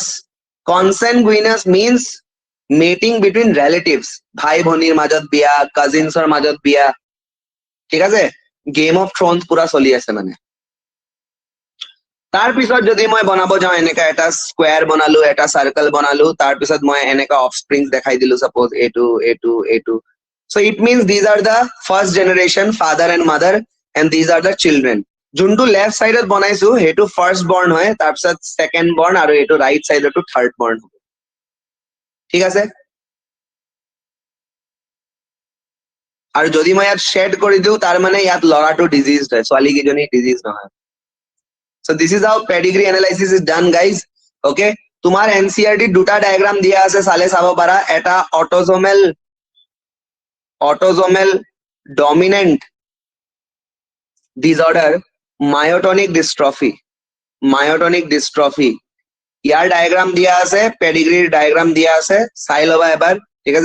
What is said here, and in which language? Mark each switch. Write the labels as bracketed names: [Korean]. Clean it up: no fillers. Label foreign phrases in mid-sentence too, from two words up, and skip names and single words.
[English] consanguineous means mating between relatives, [Assamese] ভাই ভনীৰ মাজত বিয়া, কাজিনছৰ মাজত বিয়া, ঠিক আছে। গেম অফ থ্ৰনছ পুৰা চলি আছে মানে। তাৰপিছত যদি মই বনাব যাওঁ এনেকা এটা স্কুৱেৰ বনালো, এটা চাৰ্কল বনালো, তাৰপিছত মই এনেকা অফস্প্ৰিংছ দেখাই দিলো, সাপোজ এইটো এইটো এইটো। [English] So it means these are the first generation father and mother and these are the children. [Assamese] যোনটো [English] left sideত [Assamese] বনাইছো সেইটো [English] first born [Assamese] হয়, তাৰপিছত [English] second born [Assamese] আৰু এইটো [English] right sideতো third born [Assamese] হ'ব, ঠিক আছে। আৰু যদি মই ইয়াত শ্বেড কৰি দিওঁ তাৰ মানে ইয়াত ল'ৰাটো ডিজিজ হয়, ছোৱালী কেইজনী ডিজিজ নহয়। [English] So this is how pedigree analysis is done guys, okay। [Assamese] তোমাৰ NCERT দুটা ডায়াগ্ৰাম দিয়া আছে, চালে চাব পাৰা। এটা [English] autosomal dominant disorder myotonic dystrophy, [Assamese] ইয়াৰ ডায়াগ্ৰাম দিয়া আছে, পেডিগ্ৰীৰ ডায়াগ্ৰাম দিয়া আছে, চাই ল'বা এবাৰ, ঠিক আছে।